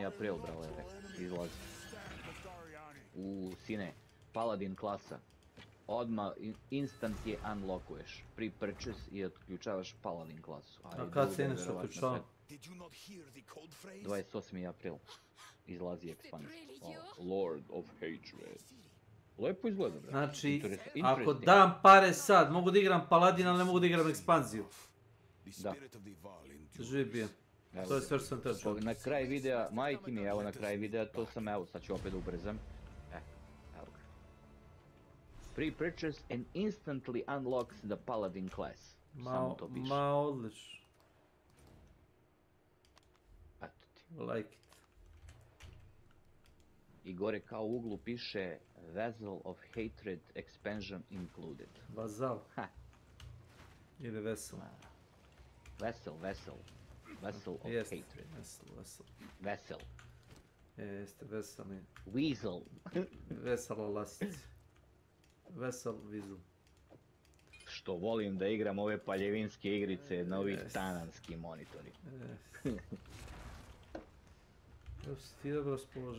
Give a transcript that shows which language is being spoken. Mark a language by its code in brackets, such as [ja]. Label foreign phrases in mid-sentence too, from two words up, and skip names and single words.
[sr] april, brale, izlazi. Sine, Paladin klasa. Odmah instant je unlockuješ. Pre-purchase i otključavaš Paladin klasu. A kad se inače otključava? 28. april. Izlazi expansion. Lord of Hatred. Lepo izgleda, bre. Znači, ako dam pare sad, mogu da igram Paladina, ali ne mogu da igram ekspanziju. Da. Živi bio. To je sve što sam teo. Na kraj videa, majke mi, evo na kraj videa, to sam, evo, sad ću opet da ubrzam. Evo ga. [en] Pre-purchase and instantly unlocks the Paladin class. [sr] Samo to piše. Ma, odlično. Eto ti. [en] Like it. [sr] I gore kao u uglu piše Vessel of Hatred [en] expansion included. [sr] Vazal. Ili vesel. Vessel of Hatred. Vessel. Jeste, veselni. Weasel. Vesela lasica. Vesel Weasel. Što volim da igram ove paljevinske igrice na ovi tananski monitori. Evo si ti dobro raspoložen.